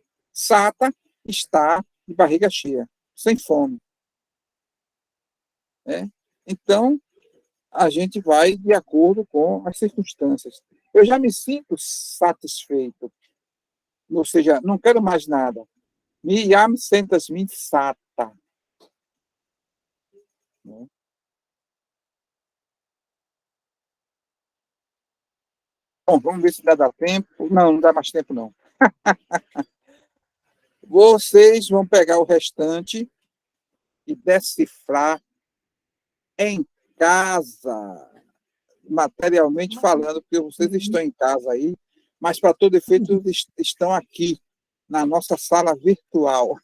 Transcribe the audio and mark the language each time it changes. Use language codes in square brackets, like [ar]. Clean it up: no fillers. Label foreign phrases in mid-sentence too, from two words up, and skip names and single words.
[pt] Sata está de barriga cheia, sem fome. Então, a gente vai de acordo com as circunstâncias. Eu já me sinto satisfeito. Ou seja, não quero mais nada. [eo] Mi jam sentas min sata. [pt] Bom, vamos ver se dá tempo. Não dá mais tempo, não. Vocês vão pegar o restante e decifrar em casa, materialmente falando, porque vocês estão em casa aí, mas para todo efeito estão aqui, na nossa sala virtual.